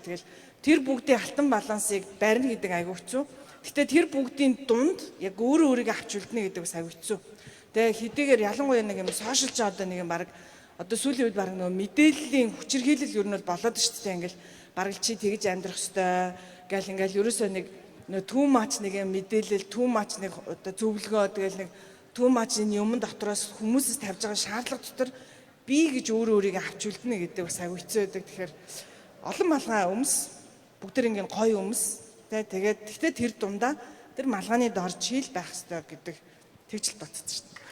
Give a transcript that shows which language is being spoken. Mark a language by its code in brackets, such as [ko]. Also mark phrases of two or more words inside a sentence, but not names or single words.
[mn] Тэгэл тэр бүгдийн алтан балансыг барина гэдэг айгүй хэцүү. Гэтэ тэр бүгдийн дунд яг өөрийгөө авч үлдэнэ гэдэг бас айгүй хэцүү. Тэгээ хэдийгээр ялангуяа нэг юм сошиал ч одоо нэг юм баг одоо сүүлийн үед баг нөгөө мэдээллийн хүчирхийлэл ер нь бол болоод шүү дээ. Ингээл баг чи тэгж амьдрах ёстой гэл ингээл ерөөсөө нэг [en] too much [mn] нэг юм мэдээлэл [en] too much [mn] нэг одоо зөвлөгөө тэгэл нэг [en] too much [mn] энэ юмн дотроос хүмүүсээс тавьж байгаа шаардлага дотор би гэж өөрийгөө авч үлдэнэ гэдэг бас айгүй хэцүү байдаг. Тэгэхээр олон малгай өмс бүгд ингээд гоё өмс тэгээд тэгтээ тэр дундаа тэр малгайны дор чийл байх ёстой гэдэг тэгж л бодсон шүү дээ.